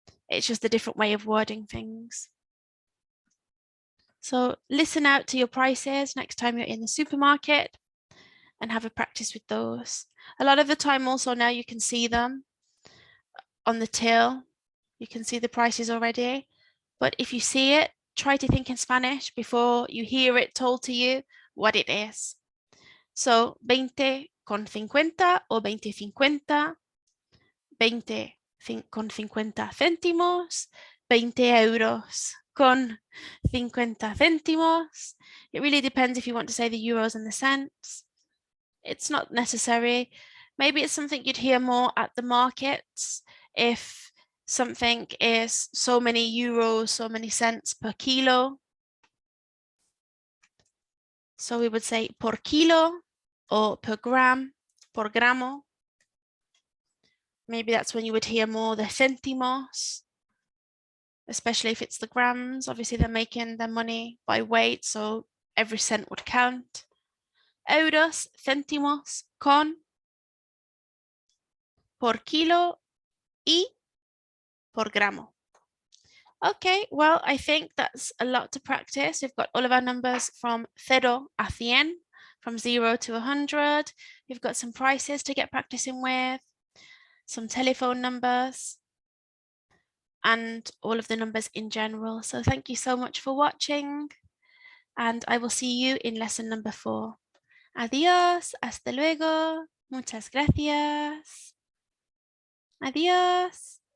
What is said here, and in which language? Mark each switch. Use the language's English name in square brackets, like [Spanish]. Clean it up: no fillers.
[English] It's just a different way of wording things. So listen out to your prices next time you're in the supermarket and have a practice with those. A lot of the time also now you can see them on the till. You can see the prices already. But if you see it, try to think in Spanish before you hear it told to you what it is. [Spanish] So 20 con 50 or 20.50, 20 con 50 céntimos, 20 euros con 50 céntimos. [English] It really depends if you want to say the euros and the cents. It's not necessary. Maybe it's something you'd hear more at the markets if something is so many euros, so many cents per kilo. So we would say [Spanish] por kilo [English] or per gram, [Spanish] por gramo. [English] Maybe that's when you would hear more the céntimos, especially if it's the grams. Obviously, they're making their money by weight, so every cent would count. [Spanish] Euros, céntimos, con, por kilo y por gramo. [English] Okay, well, I think that's a lot to practice. We've got all of our numbers from 0 a 100, from 0 to 100. We've got some prices to get practicing with, some telephone numbers, and all of the numbers in general. So thank you so much for watching, and I will see you in lesson number 4. [Spanish] Adiós, hasta luego, muchas gracias. Adiós.